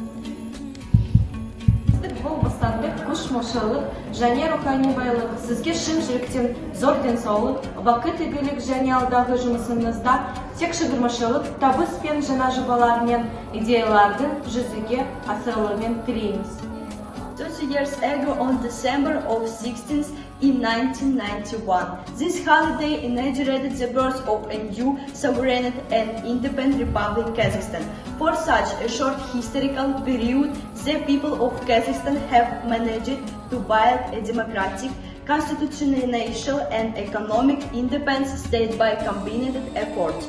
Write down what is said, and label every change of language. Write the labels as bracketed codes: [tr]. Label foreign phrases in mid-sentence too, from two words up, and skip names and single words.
[kk] Бұл бостандық, күш молшылық және рухани байлық сізге шын жүректен зор денсаулық, бақыт игілік және алдағы жұмысыңызда тек шығармашылық, табыс пен жаңа жобалар мен идеялардың жүзеге асырылуын тілейміз. [en] 30 years ago on December of 16th in 1991, this holiday inaugurated the birth of a new sovereign and independent Republic Kazakhstan. For such a short historical period, the people of Kazakhstan have managed to build a democratic, constitutional and economic independence state by combined efforts.